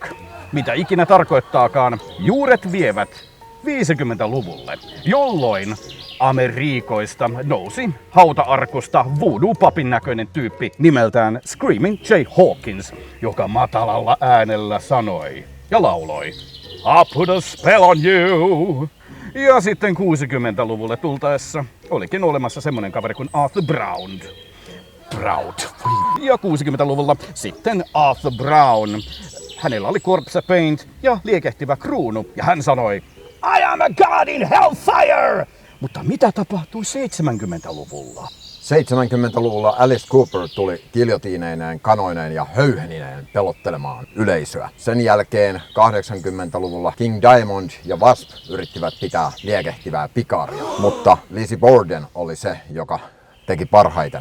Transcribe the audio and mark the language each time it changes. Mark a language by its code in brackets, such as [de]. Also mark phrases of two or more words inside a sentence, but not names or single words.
[fi] Mitä ikinä tarkoittaakaan, juuret vievät 50-luvulle, jolloin Amerikoista nousi hauta-arkusta voodoo-papin näköinen tyyppi nimeltään Screaming Jay Hawkins, joka matalalla äänellä sanoi ja lauloi [en] I put a spell on you. [fi] Ja sitten 60-luvulle tultaessa olikin olemassa semmonen kaveri kuin Arthur Brown. Ja 60-luvulla sitten Arthur Brown. Hänellä oli [en] corpse paint [fi] ja liekehtivä kruunu ja hän sanoi [en] I am a god in hellfire! [fi] Mutta mitä tapahtui 70-luvulla? 70-luvulla Alice Cooper tuli giljotiineineen, kanoineen ja höyhenineen pelottelemaan yleisöä. Sen jälkeen 80-luvulla King Diamond ja Wasp yrittivät pitää liekehtivää pikaria, mutta Lizzie Borden oli se, joka teki parhaiten.